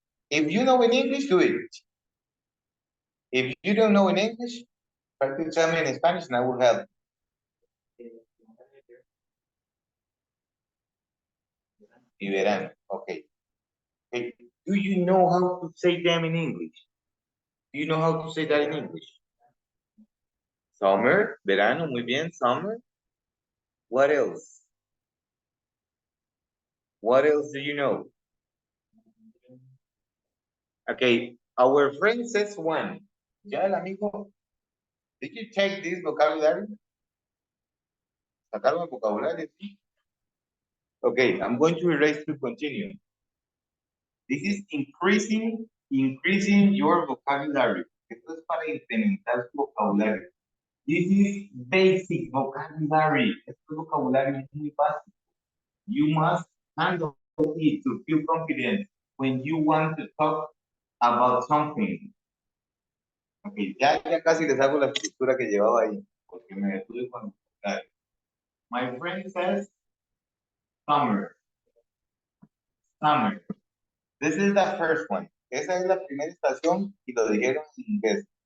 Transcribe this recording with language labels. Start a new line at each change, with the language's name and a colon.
English: If you know in English, do it. If you don't know in English, try to tell me in Spanish and I will help.
Spanish: Y verano,
English: okay. Okay. Do you know how to say them in English? Do you know how to say that in English?
Spanish: Summer, verano, muy bien, summer.
English: What else? What else do you know? Okay, our friend says one.
Spanish: Ya el amigo,
English: did you take this vocabulary?
Spanish: ¿Sacaron el vocabulario?
English: Okay, I'm going to erase to continue. This is increasing your vocabulary.
Spanish: Esto es para incrementar tu vocabulario.
English: This is basic vocabulary.
Spanish: Esto es vocabulario muy básico.
English: You must handle it to feel confident when you want to talk about something.
Spanish: Okay, ya casi les hago la estructura que llevaba ahí, porque me detuve con el vocabulario.
English: My friend says summer. Summer. This is the first one.
Spanish: Esa es la primera estación y lo dijeron en inglés.